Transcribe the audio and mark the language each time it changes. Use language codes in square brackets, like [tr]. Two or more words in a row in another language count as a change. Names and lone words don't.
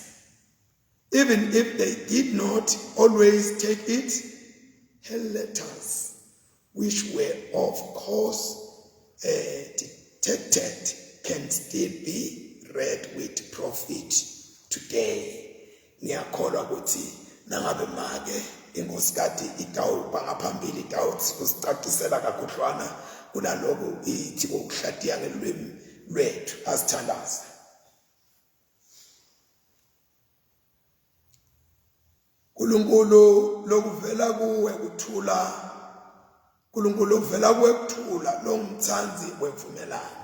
[en] Even if they did not always take it, her letters, which were of course detected, can still be read with profit today. [ss] Ngiyakholwa ukuthi nangabe make inkosikazi itawubanga phambili itawusicacisela kakhudlwana kunaloko ithi kokuhlatiya ngelulwimi lwethu asithandaza. Nkulunkulu lokuvela kuwe kuthula, Nkulunkulu lokuvela kuwe kuthula longumthanzi wemvumelano.